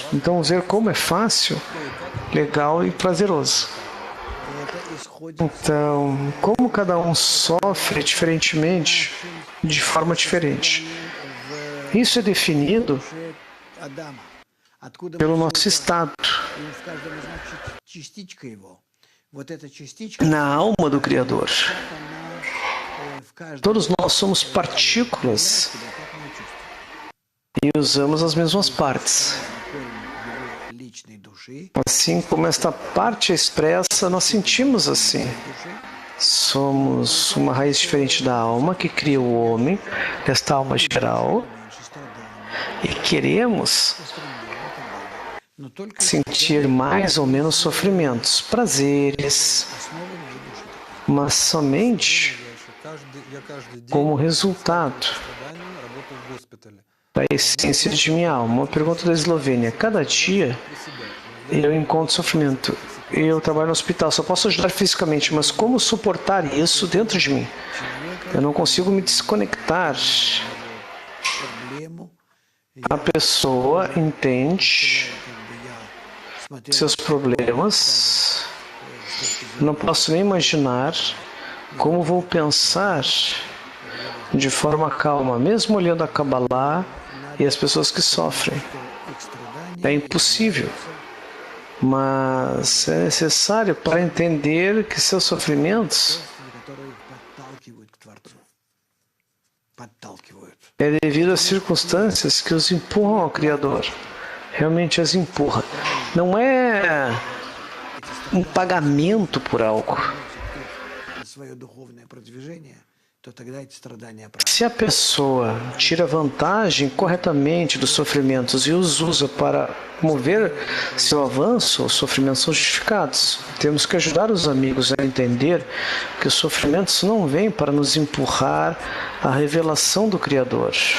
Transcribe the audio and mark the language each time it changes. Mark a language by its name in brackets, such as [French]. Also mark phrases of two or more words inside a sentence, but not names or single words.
[Portuguese] Então, vamos ver como é fácil, legal e prazeroso. Então, como cada um sofre diferentemente, de forma diferente. Isso é definido pelo nosso estado. [Russian] и в каждом из нас частичка его. Вот эта частичка, [Portuguese] na alma do Criador. [Russian] она в каждом [Portuguese] Todos nós somos partículas [Russian] себя так мы чувствуем. [Portuguese] e usamos as mesmas partes. [Russian] Корень его личной души, [Portuguese] Assim como esta parte é expressa, nós sentimos assim. Somos uma raiz diferente da alma que cria o homem, desta alma geral, [Russian] меньше страданий, [Portuguese] e queremos [Russian] но только [Portuguese] sentir mais ou menos sofrimentos, prazeres, [Russian] основа моей души. [Portuguese] mas somente [Russian] Я каждый день [Portuguese] como resultado [Russian] страданий работаю в госпитале. [Portuguese] da essência de minha alma. Uma pergunta da Eslovênia. Cada dia eu encontro sofrimento. Eu trabalho no hospital, só posso ajudar fisicamente, mas como suportar isso dentro de mim? Eu não consigo me desconectar. [Russian] Проблему, [Portuguese] A pessoa entende [Russian] я смотрел [Portuguese] seus problemas. Não posso nem imaginar como vou pensar de forma calma, mesmo olhando a Kabbalah e as pessoas que sofrem. [Russian] их страдания, [Portuguese] É impossível. Mas é necessário para entender que seus sofrimentos [Russian] которые их подталкивают к Творцу. Подталкивают. [Portuguese] é devido às circunstâncias que os empurram ao Criador. Realmente as empurra. Não é um pagamento por algo. [Russian] Свое духовное продвижение, то тогда эти страдания правы. [Portuguese] Se a pessoa tira vantagem corretamente dos sofrimentos e os usa para mover seu avanço, os sofrimentos são justificados. Temos que ajudar os amigos a entender que os sofrimentos não vêm para nos empurrar à revelação do Criador.